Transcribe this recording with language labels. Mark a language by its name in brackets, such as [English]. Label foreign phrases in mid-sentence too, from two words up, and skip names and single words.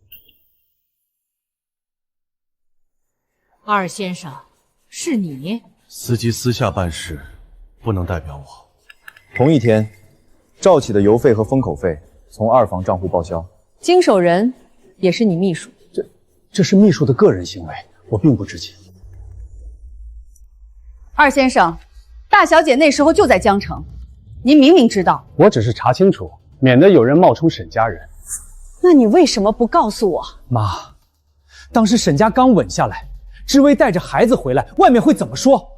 [Chinese] 二先生，是你？司機私下辦事，不能代表我。同一天，趙啟的郵費和封口費從二房賬戶報銷。經手人也是你秘書。這是秘書的個人行為，我並不知情。二先生，大小姐那時候就在江城，您明明知道。我只是查清楚，免得有人冒充沈家人。那你為什麼不告訴我？媽，當時沈家剛穩下來，知薇帶着孩子回來，外面會怎麼說？